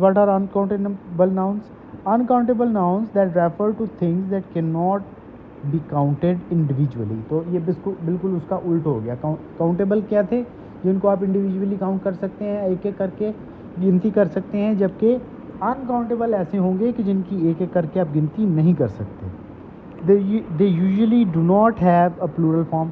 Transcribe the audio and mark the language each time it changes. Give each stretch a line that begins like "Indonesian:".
English: What are uncountable nouns? Uncountable nouns that refer to things that cannot be counted individually.
Urdu: تو یہ بالکل اس کا الٹ ہو گیا. کاؤنٹیبل کیا تھے؟ جن کو آپ انڈیویجولی کاؤنٹ کر سکتے ہیں, ایک ایک کر کے گنتی کر سکتے ہیں, جبکہ انکاؤنٹیبل ایسے ہوں گے کہ جن کی ایک ایک کر کے آپ گنتی نہیں کر سکتے.
English: they usually do not have a plural form.